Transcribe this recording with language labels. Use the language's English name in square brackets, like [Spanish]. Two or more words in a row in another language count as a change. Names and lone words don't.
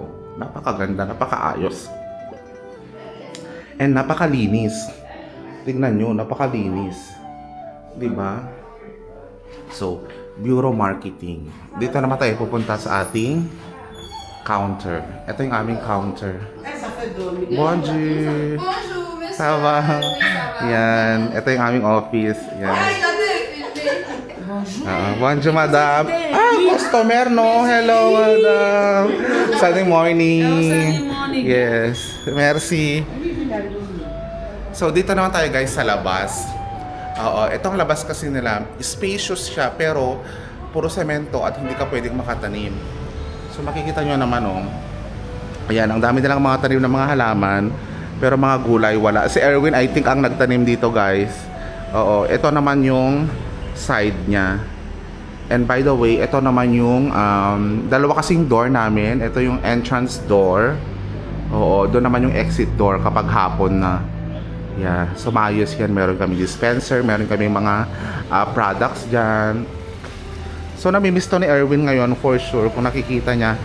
[Filipino] Oh, napakaganda, napakaayos. And napakalinis. Tingnan nyo, napakalinis. Diba? So, Bureau Marketing. Dito naman tayo pupunta sa ating counter. Ito yung aming counter. [French] Bonjour! Bonjour, monsieur. Ça va? [Filipino] Yan. Ito yung aming office. Yan. [English] Bonjour, madam. Customer, no? Hello, madam. Sunday morning. Yes. Merci. [Filipino] So, dito naman tayo guys sa labas. Oo, itong labas kasi nila, spacious siya pero puro semento at hindi ka pwedeng makatanim. So, makikita nyo naman, oh. Ayan, ang dami nilang mga tanim ng mga halaman pero mga gulay wala. Si Erwin, [English] I think, [Filipino] ang nagtanim dito guys. Oo, ito naman yung side niya. [English] And by the way, [Filipino] ito naman yung dalawa kasing door namin. Ito yung [English] entrance door. [Filipino] Oo, doon naman yung [English] exit door [Filipino] kapag hapon na. Yeah, so maayos yan. Meron kami dispenser, meron kami mga products dyan. So namimiss to ni Erwin ngayon [English] for sure [Filipino] kung nakikita niya.